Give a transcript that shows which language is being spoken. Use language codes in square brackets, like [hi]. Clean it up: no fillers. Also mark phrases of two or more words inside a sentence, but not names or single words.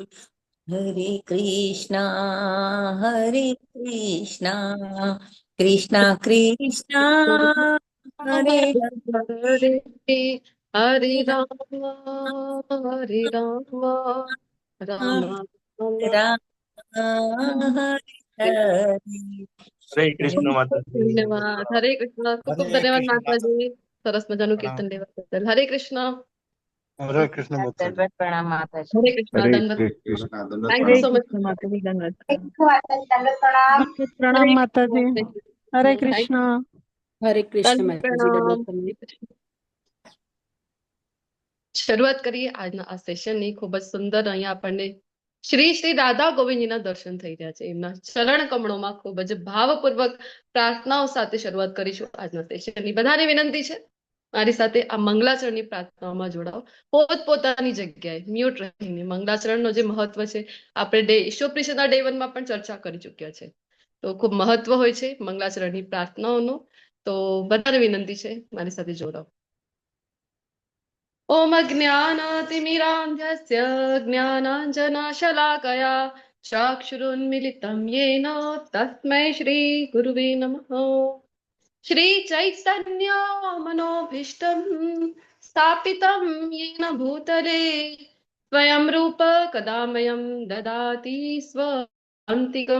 [sa] हरे कृष्णा, हरे कृष्णा, कृष्णा कृष्णा, हरे हरे हरे राम हरे राम राम हरे राम। राम, हरे हरे। [hi] हरे कृष्ण माता जी। धन्यवाद। हरे कृष्ण। खूब खूब हरे धन्यवाद कृष्ण माता माताजी, [gu] સરસ મજાનું [hi] प्रणाम। [gu] કીર્તન લેવા બદલ। [hi] हरे कृष्ण। हरे कृष्ण माता जी। दंडवत प्रणाम माता जी। हरे कृष्ण। हरे दंडवत। कृष्णा दंडवत [en] thank you [hi] प्रणाम। हरे [en] so much. [hi] कृष्ण माता जी, दंडवत प्रणाम। दंडवत प्रणाम। दंडवत प्रणाम हरे माता जी। कृष्ण। हरे थैंक कृष्णा। हरे कृष्ण दंडवत माताजी, दंडवत प्रणाम। प्रणाम। [gu] શરૂઆત કરીએ આજના આ સેશનની। ખૂબ જ સુંદર અહીંયા આપણને શ્રી શ્રી રાધા ગોવિંદજીના દર્શન થઈ રહ્યા છે। એમના ચરણ કમળોમાં ખૂબ જ ભાવપૂર્વક પ્રાર્થનાઓ સાથે શરૂઆત કરીશું આજના સેશનની। બધાને વિનંતી છે મારી સાથે આ મંગલાચરણની પ્રાર્થનાઓમાં જોડાઓ। પોતપોતાની જગ્યાએ મ્યુટ રહીને મંગલાચરણનો જે મહત્વ છે આપણે ઈશોપ્રિશના ડે 1માં પણ ચર્ચા કરી ચૂક્યા છે। તો ખૂબ મહત્વ હોય છે મંગલાચરણની પ્રાર્થનાઓનું। તો બધાને વિનંતી છે મારી સાથે જોડાઓ। [sa] ॐ अज्ञानातिमिरान्धस्य ज्ञानाञ्जनशलाकया चक्षुरुन्मिलितं येन तस्मै श्रीगुरुवे नमः। श्रीचैतन्यमनोभीष्टं स्थापितं येन भूतले स्वयं रूप कदा मह्यं ददाति स्वन्तिकं।